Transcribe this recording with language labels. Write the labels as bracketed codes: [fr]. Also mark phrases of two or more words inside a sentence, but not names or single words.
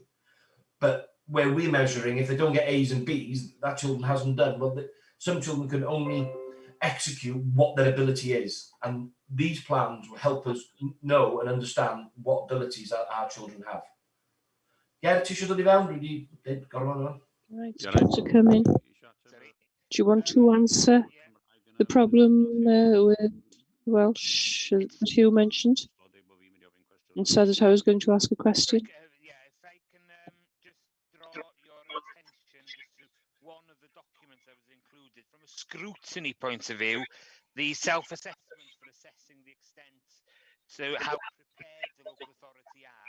[en] But where we're measuring, if they don't get A's and B's, that children hasn't done. Well, some children can only execute what their ability is, and these plans will help us know and understand what abilities our children have. Yeah, [cy] ti eisiau dod I fewn? Dwi wedi gorfod on. [en] Right, to come in. Do you want to answer the problem with Welsh that Hugh mentioned? And so that I was going to ask a question. Yeah, if I can just draw your attention just to one of the documents that was included from a scrutiny point of view, the self-assessment for assessing the extent to how prepared the local authority are.